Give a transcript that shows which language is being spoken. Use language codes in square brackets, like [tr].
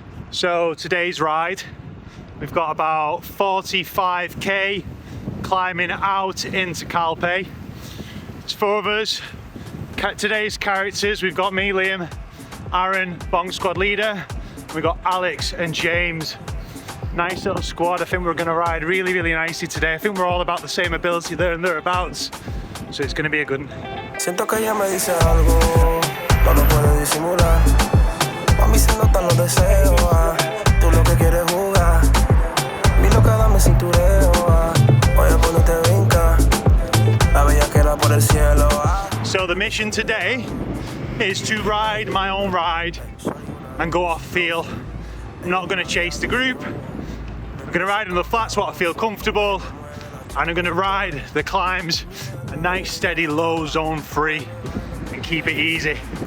[en] So today's ride, we've got about 45k climbing out into Calpe. It's 4 of us. Today's characters, we've got me, Liam, Aaron, Bong Squad leader. We've got Alex and James. Nice little squad. I think we're going to ride really, really nicely today. I think we're all about the same ability there and thereabouts. So it's going to be a good one. [es] Siento que ella me dice algo, no lo puedo disimular. Mami se notan los deseos, tú lo que quieres jugar. Mi loca dame cintureo, voy a ponerte brinca. La bellaquera por el cielo. [en] So the mission today is to ride my own ride and go off feel. I'm not going to chase the group. I'm going to ride on the flats what I feel comfortable, and I'm going to ride the climbs a nice steady low zone 3 and keep it easy.